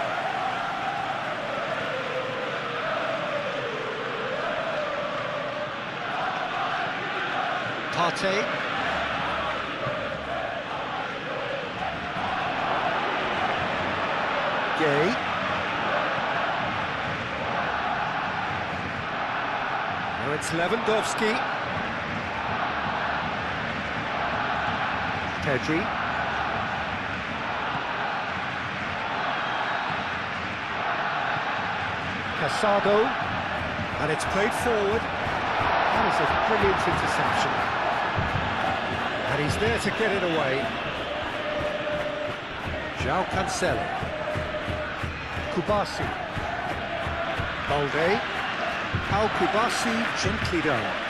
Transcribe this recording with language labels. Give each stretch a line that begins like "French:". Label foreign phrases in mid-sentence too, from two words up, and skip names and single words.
English: Partey. Gay. Now it's Lewandowski. Pedri. Casado. And it's played forward. That is a brilliant interception. And he's there to get it away. João Cancelo. Kubasi. Balde. Al-Kubasi gently done.